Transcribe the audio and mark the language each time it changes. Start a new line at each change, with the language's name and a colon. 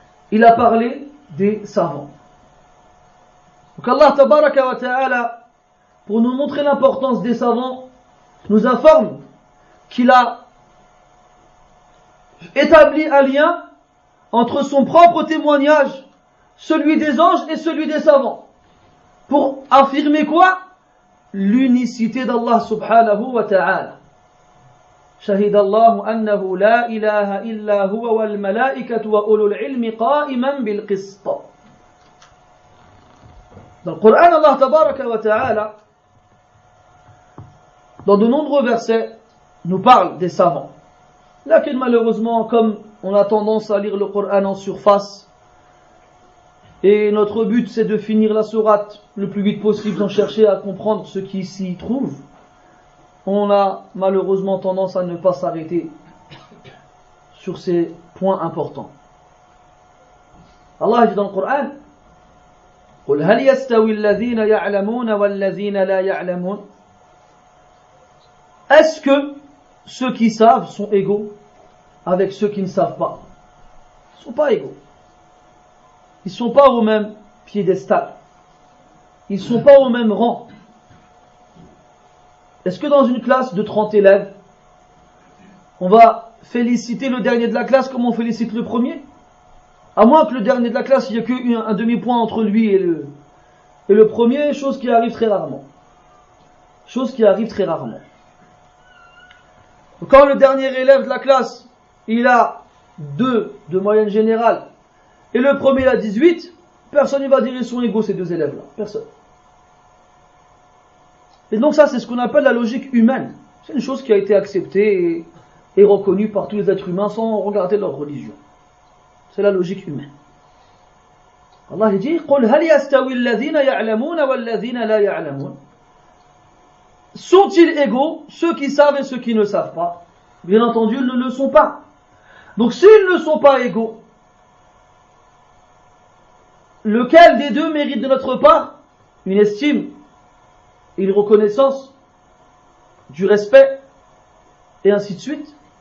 French: Il a parlé des savants. Donc Allah tabaraka wa ta'ala, pour nous montrer l'importance des savants, nous informe qu'il a établi un lien entre son propre témoignage, celui des anges et celui des savants, pour affirmer quoi? L'unicité d'Allah subhanahu wa ta'ala.
Arabic: شهد الله أنه لا إله إلا هو والملائكة وأولو العلم قائما بالقسط.
French: Dans le Coran, Allah tabaraka wa ta'ala, dans de nombreux versets, nous parle des savants. Là, malheureusement, comme on a tendance à lire le Coran en surface, et notre but c'est de finir la sourate le plus vite possible sans chercher à comprendre ce qui s'y trouve, on a malheureusement tendance à ne pas s'arrêter sur ces points importants. Allah dit dans le Coran:
Arabic: قُلْ هَلْ يَسْتَوِي الَّذِينَ يَعْلَمُونَ وَالَّذِينَ لَا يَعْلَمُونَ.
French: Est-ce que ceux qui savent sont égaux avec ceux qui ne savent pas? Ils ne sont pas égaux. Ils ne sont pas au même piédestal. Ils ne sont pas au même rang. Est-ce que dans une classe de 30 élèves, on va féliciter le dernier de la classe comme on félicite le premier? À moins que le dernier de la classe, il n'y ait qu'un demi-point entre lui et le premier, chose qui arrive très rarement. Chose qui arrive très rarement. Quand le dernier élève de la classe, il a 2 de moyenne générale, et le premier il a 18, personne ne va dire ils sont égaux ces deux élèves-là. Personne. Et donc ça c'est ce qu'on appelle la logique humaine. C'est une chose qui a été acceptée et reconnue par tous les êtres humains sans regarder leur religion. C'est la logique humaine. Allah dit:
Arabic: قُلْ هَلْ يَسْتَوِي الَّذِينَ يَعْلَمُونَ وَالَّذِينَ لَا يَعْلَمُونَ.
French: Sont-ils égaux, ceux qui savent et ceux qui ne savent pas? Bien entendu, ils ne le sont pas. Donc s'ils ne sont pas égaux, lequel des deux mérite de notre part une estime et une reconnaissance, du respect, et ainsi de suite.